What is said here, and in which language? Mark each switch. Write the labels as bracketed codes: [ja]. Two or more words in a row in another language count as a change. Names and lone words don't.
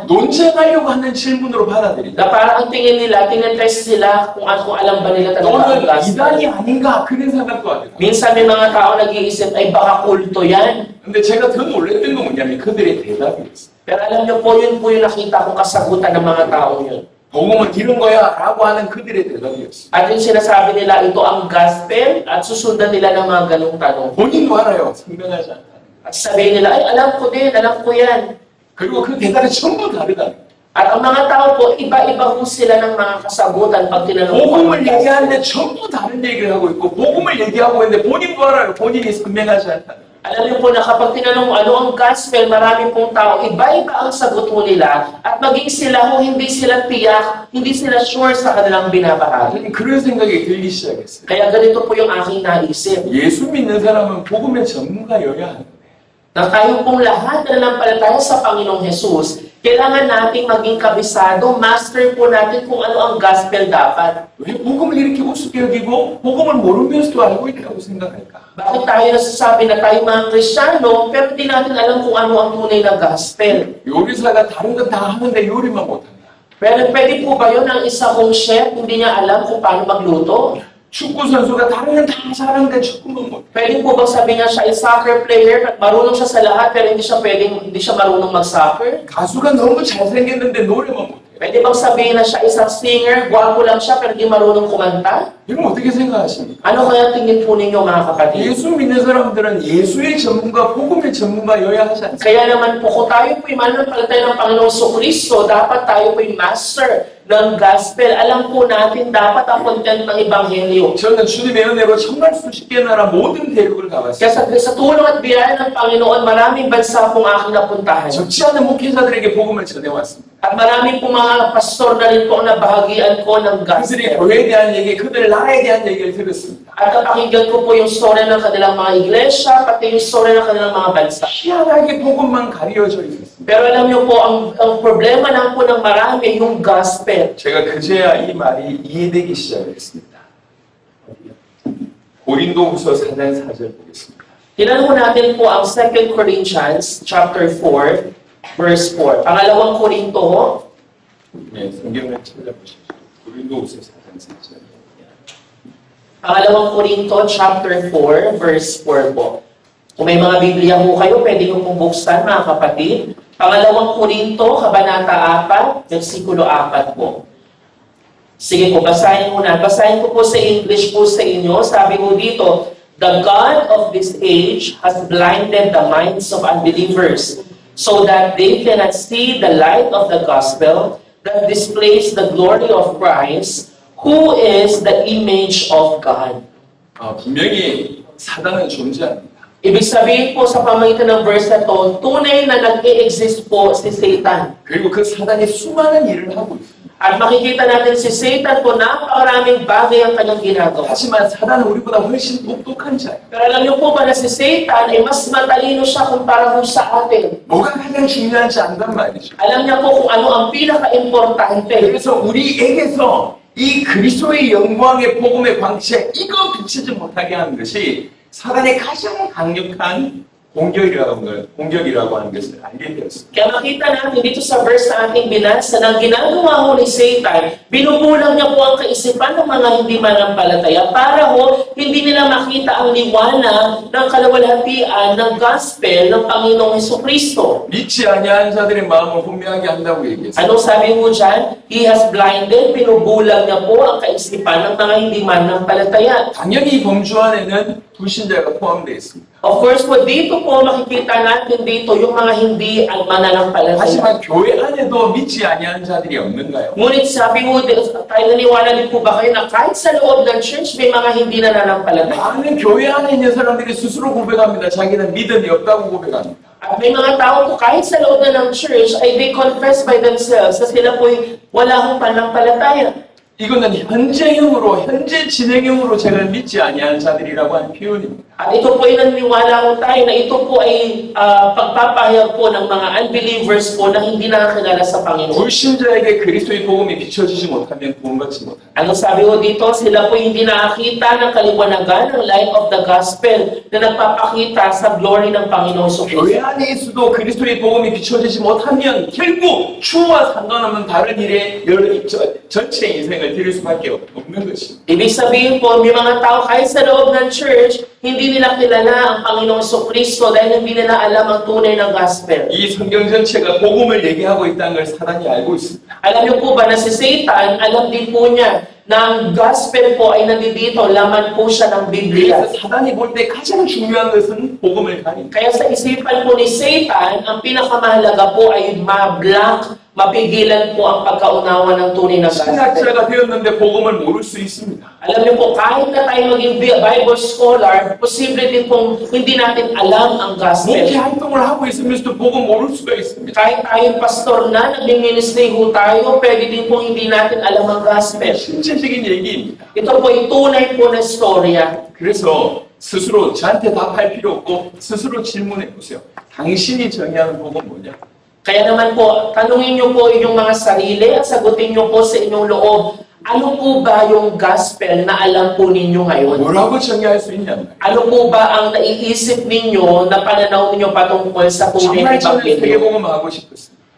[ko] 논쟁하려고 하는 질문으로 받아들인다. [tl] Na parang ang tingin nila, tinetest sila kung alam ba nila talaga ang [ko] 너는 [tl] gospel. [ko] 이단이 아닌가 그런 생각도 하더라. [tl] Minsan may mga tao nag-iisip, ay baka kulto yan. [ko] 근데 제가 더 놀랬던 건 뭐냐면 그들의 대답이었어요. [tl] Pero alam niyo po, yun po yung nakita kong kasagutan ng mga taong yun. [ko] 복음은 이런 거야 라고 하는 그들의 대답이었어요. [tl] At yung sinasabi nila, ito ang gospel, at susundan nila ng mga ganong tanong. [ko] 본인도 알아요. 선명하지 않다. [tl] At sabihin nila, ay alam ko din, alam ko yan. [ko] 그리고 그 대답이 전부 다르다. [tl] At ang mga tao po, iba-iba po sila ng mga kasagutan pag tinanong ko ang [ko] 복음을 [tl] gospel. [ko] 얘기하는데 전부 다른 얘기를 하고 있고 복음을 얘기하고 있는데 본인도 알아요. 본인이 선명하지 않다. [tl] Alam niyo po na kapag tinanong mo ano ang gospel, marami pong tao, iba-iba ang sagot mo nila at maging sila kung hindi sila tiyak, hindi sila sure sa kanilang binabahagi. [ko] 그런 생각이 들기 시작했어요. [tl] Kaya ganito po yung aking naisip. [ko] 예수 믿는 사람은 복음의 전문가여야 하는데 [tl] Na tayo pong lahat na nanampalataya sa Panginoong Jesus, kailangan nating maging kabisado, master po natin kung ano ang gospel dapat. [ko] 왜 복음을 이렇게 우습게 여기고 복음을 모르면서도 알고 있다고 생각할까? [tl] Bakit tayo nasasabi na tayo mga Kristiyano, pero hindi natin alam kung ano ang tunay na gospel? [ko] 요리사가 다른 건 다 하는데 요리만 못한다. [tl] Pero pwede po ba yun ang isa kong chef, hindi niya alam kung paano magluto? [ko] 축구 선수가 다른 건 다 잘하는데 축구만 못해. [tl] Pwede po bang sabi niya siya ay [en] soccer player, [tl] at marunong siya sa lahat, pero hindi siya marunong mag-soccer? [ko] 가수가 너무 잘생겼는데 노래만 못해. [tl] Pwede bang sabihin na siya isang singer, gwapo lang siya, pero hindi marunong kumanta? [ko] 이건 어떻게 생각하십니까? [tl] Ano kaya tingin po ninyo mga kapatid? [ko] 예수 믿는 사람들은 예수의 전문가, 복음의 전문가여야 하지 않습니까? [tl] Kaya naman po, kung tayo po'y mananampalataya ng Panginoong Kristo, dapat tayo po'y master ng gospel. Alam po natin dapat ang content ng Ebanghelyo. [ko] 저는 주님의 은혜로 정말 수십 개 나라 모든 대륙을 가봤어요. [tl] Kaya sa tulong at biyaya ng Panginoon, maraming bansa pong aking napuntahan. [ko] 적지 않은 목회자들에게 복음을 전해왔습니다. [tl] At marami pong mga pastor na rin po ang nabahagian ko ng [ko] 그들이 [tl] gospel. [ko] 교회에 대한 얘기, 그들 나라에 대한 얘기를 들었습니다. [tl] At napakinggan ko po yung story ng kanilang mga iglesia, pati yung story ng kanilang mga bansa. [ko] 희한하게 복음만 가려져 있었습니다. [tl] Pero alam niyo po, ang problema lang po ng marami, yung gospel. [ko] 제가 그제야 이 말이 이해되기 시작했습니다. 고린도후서 4장 4절 보겠습니다. [tl] Tingnan natin po ang 2 Corinthians [en] chapter 4, verse 4. [tl] Pangalawang Korinto, [ko] 네, 성경을 찾아보십시오. 고린도후서 4장 4절. [tl] Pangalawang Korinto [en] chapter 4, verse 4 [tl] po. Kung may mga Biblia po kayo, pwede nyo pong buksan mga kapatid. Pangalawang Korinto, Kabanata 4, versikulo 4 po. Sige po, basahin muna. Basahin ko po sa English po sa inyo. Sabi ko dito, [en] the God of this age has blinded the minds of unbelievers so that they cannot see the light of the gospel that displays the glory of Christ, who is the image of God. [ko] 분명히 사단은 존재합니다. [tl] Ibig sabihin po sa pamagitan ng verse na to, tunay na nag-i-exist po si Satan. [ko] 그리고 그 사단이 수많은 일을 하고 있습니다. [tl] At makikita natin si Satan po, napakaraming bagay ang kanyang ginagawa. [ko] 하지만 사단은 우리보다 훨씬 똑똑한 자예요. [tl] Pero alam niyo po ba na si Satan ay mas matalino siya kumpara po sa atin. [ko] 뭐가 가장 중요한지 안단 말이죠. [tl] Alam niya po kung ano ang pinaka-importante. [ko] 그래서 우리에게서 이 그리스도의 영광의 복음의 광채 이거 비치지 못하게 하는 것이 사단의 가장 강력한 공격이라고 하는 것을 알게 되었습니다. [tl] Kaya makita natin dito sa verse na ating binasa na ginagawa ho ni Satan, binubulang niya po ang kaisipan ng mga hindi manampalataya para ho hindi nila makita ang liwanag ng kalawalhatian ng gospel ng Panginoong Hesukristo. [ko] 믿지 아니하는 자들의 마음을 혼미하게 한다고 얘기했어요. [tl] Anong sabi mo dyan? [en] He has blinded, [tl] binubulang niya po ang kaisipan ng mga hindi manampalataya. [ko] 당연히 범주 안에는 불신자가 포함되어 있습니다. [en] Of course [tl] po, dito po makikita natin dito yung mga hindi mananampalataya. [ko] 하지만 교회 안에도 믿지 아니하는 자들이 없는가요? [tl] Ngunit sabi mo, tayo naniwala din po ba kayo na kahit sa loob ng church may mga hindi nananampalataya? [ko] 많은 교회 안에 있는 사람들이 스스로 고백합니다. 자기는 믿음이 없다고 고백합니다. [tl] At may mga tao po kahit sa loob na ng church ay [en] they confess by themselves [tl] na sila po'y wala hong pananampalataya. [ko] 이거는 현재 진행형으로 제가 믿지 아니하는 자들이라고 하는 표현입니다. [tl] At ito po ay naniniwala ko tayo na ito po ay pagpapahayag po ng mga unbelievers po na hindi nakakilala sa Panginoon. [ko] 불신자에게 그리스도의 복음이 비춰지지 못하면 구원받지 못합니다. [tl] Anong sabi ko dito? Sila po hindi nakakita ng kaliwanagan ng [en] light of the gospel [tl] na nagpapakita sa glory ng Panginoon [ko] 교회 [tl] Jesucristo. [ko] 안에 있어도 그리스도의 복음이 비춰지지 못하면 결국 주와 상관없는 다른 일에 전체 인생을 드릴 수밖에 없는 것입니다. [tl] Ibig sabihin po, may mga tao kahit sa loob ng church, hindi nila kilala ang Panginoong Jesucristo dahil hindi nila alam ang tunay ng gospel. [ko] 이 성경 전체가 복음을 얘기하고 있다는 걸 사단이 알고 있습니다. [tl] Alam niyo po ba na si Satan, alam din po niya na ang gospel po ay nandito, laman po siya ng Biblia. [ko] 그래서 사단이 볼 때 가장 중요한 것은 복음을 가립니다. [tl] Kaya sa isipan po ni Satan, ang pinakamahalaga po ay ma-block, mapigilan po ang pagkaunawa ng tunay na gospel. [ko] 신학자가 되었는데 복음을 모를 수 있습니다. [tl] Alam niyo po, kahit na tayo maging [en] Bible scholar, [tl] posible din pong hindi natin alam ang gospel. [ko] 목회 활동을 하고 있으면서도 복음 모를 수가 있습니다. [tl] Kahit tayong pastor na, nagmi-ministry ho tayo, pwede din pong hindi natin alam ang gospel. [ko] 실제적인 얘기입니다. [tl] Ito po ay tunay po na storya. [ko] 그래서 스스로 저한테 답할 필요 없고 스스로 질문해 보세요. 당신이 정의하는 복은 뭐냐? [tl] Kaya naman po, tanungin niyo po inyong mga sarili at sagutin niyo po sa inyong loob, ano po ba yung gospel na alam po ninyo ngayon? [ko] 뭐라고 정의할 수 있냐? [tl] Ano po ba ang naiisip ninyo na pananaw ninyo patungkol sa tunay [ko] 정말 [tl] na [ko] 저는 [tl] Ebanghelyo? [ko] 세계복음하고 싶었어요.